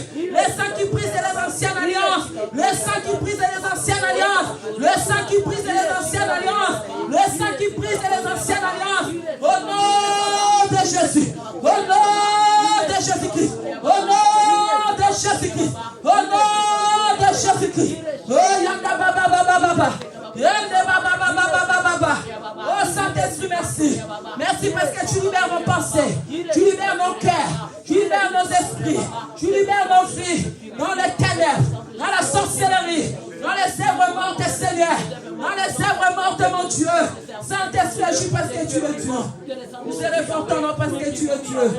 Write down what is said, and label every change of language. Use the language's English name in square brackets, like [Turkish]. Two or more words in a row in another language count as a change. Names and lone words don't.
[French] Le sang qui brise les anciennes alliances. Le sang qui brise les anciennes alliances. Le sang qui brise les anciennes alliances. Le sang qui brise les anciennes alliances. Au nom de Jésus. Au nom de Jésus-Christ. Au nom de Jésus-Christ. Au nom de Jésus-Christ. Oh, yanda baba baba baba. Yanda baba baba baba baba. Oh, Saint-Esprit, merci. Merci parce que tu libères nos pensées. Tu libères nos cœurs. Tu libères nos esprits. Tu libères nos vies. Dans les ténèbres. Dans la sorcellerie. Dans les œuvres mortes, Seigneur. Dans les œuvres mortes, mon Dieu. Saint-Esprit, agis parce que tu es Dieu. Nous élevons ton nom parce que tu es Dieu.